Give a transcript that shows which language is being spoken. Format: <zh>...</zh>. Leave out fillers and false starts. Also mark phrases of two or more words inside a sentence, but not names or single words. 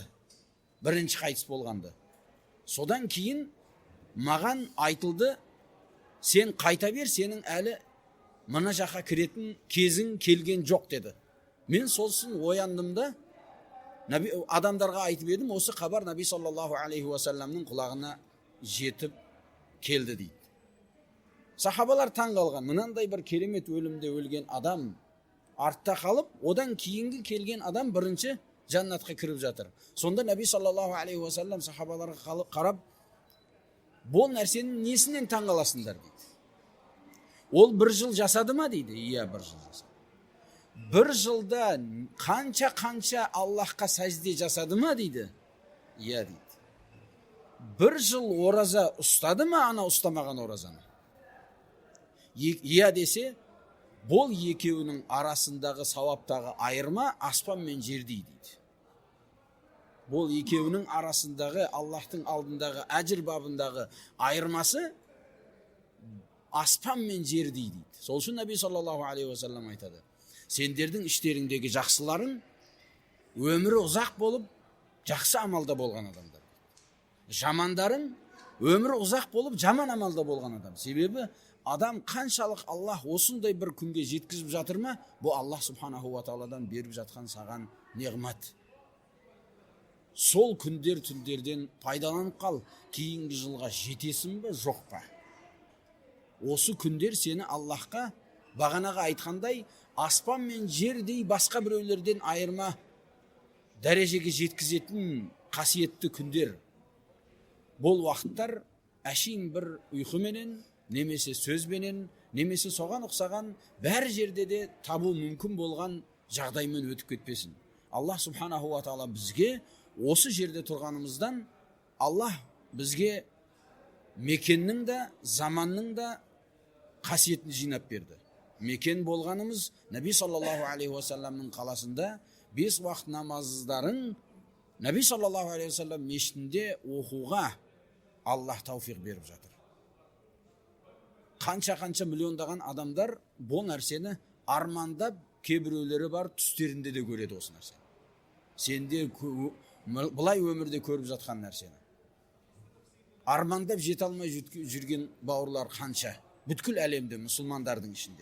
<kk>Бірінші қайтыс болғанды. Содан кейін маған айтылды, сен қайта бер, сенің әлі мына жаққа кіретін кезің келген жоқ деді. Мен солсын ояндым да, адамдарға айтып едім, осы хабар Наби</kk> <ar>صلى الله عليه وسلم</ar> <kk>құлағына жетіп келді дейді. Сахабалар таң қалған, мынандай бір керемет өлімде өлген адам артта қалып, одан кейінгі келген адам бірінші жаннатқа кіріп жатыр. Сонда Наби</kk> <ar>صلى الله عليه وسلم</ar> <kk>сахабаларға қарап, бұл нәрсенің несінен таң қаласыңдар дейді. Ол бір жыл жасады ма дейді. Иә, бір жыл жасады. Бір жылда қанша Аллахқа сәжде жасады ма дейді. Иә дейді. Бір жыл ораза ұстады ма ана ұстамаған оразаны. Иә десе, бұл екеуінің арасындағы сауаптағы айырма аспан мен жердей дейді. Бұл екеуінің арасындағы Аллахтың алдындағы әжір бабындағы айырмасы аспан мен жердей дейді. Сол үшін Наби</kk> <ar>صلى الله عليه وسلم</ar> <kk>айтады: сендердің іштеріңдегі жақсыларың өмірі ұзақ болып, жақсы амалда болған адамдар. Жамандарың өмірі ұзақ болып, жаман амалда болған адам. Себебі адам қаншалық Аллах осындай бір күнге жеткізіп жатыр ма, бұл Аллах</kk> <ar>سبحانه وتعالى</ar> <kk>беріп жатқан саған неғмат. Сол күндер түндерден пайдаланып қал, кейінгі жылға жетесің бе, жоқ па? Осы күндер сені Аллахқа бағанаға айтқандай аспан мен жердей басқа біреулерден айырма дәрежеге жеткізетін қасиетті күндер. Бұл уақыттар әшейін бір ұйқыменен, немесе сөзбенен, немесе соған ұқсаған бәр жерде де табу мүмкін болған жағдаймен өтіп кетпесін. Аллах</kk> <ar>سبحانه وتعالى</ar> <kk>бізге осы жерде тұрғанымыздан Аллах бізге мекеннің да, заманның да қасиетін жинап берді. Мекен болғанымыз Наби</kk> <ar>صلى الله عليه وسلم</ar> <kk>қаласында 5 уақыт намаздарын Наби</kk> <ar>صلى الله عليه وسلم</ar> <kk>мешітінде оқуға Аллах тауфиқ беріп жатыр. Қанша миллиондаған адамдар бұл нәрсені армандап, кейбіреулері бар түстерінде де көреді осы нәрсені. Сенде бұлай өмірде көріп жатқан нәрсені армандап жете алмай жүрген бауырлар қанша, бүткіл әлемде, мұсылмандардың ішінде.</kk>